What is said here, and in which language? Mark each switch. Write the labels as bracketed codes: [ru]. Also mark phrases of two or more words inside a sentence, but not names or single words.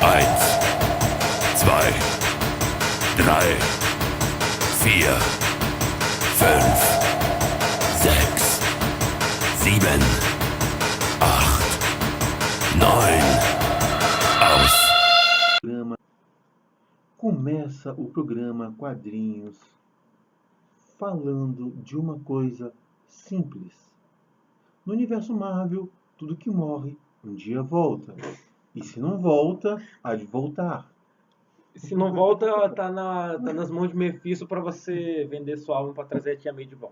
[de] Eins, zwei, drei, vier, fünf, sechs, sieben, acht, neun. Aus. [pt] Começa o programa Quadrinhos falando de uma coisa simples. No universo Marvel, tudo que morre um dia volta. E se não volta, há de voltar. Se não volta, tá nas mãos de Mephisto pra você vender sua alma pra trazer a Tia May de volta.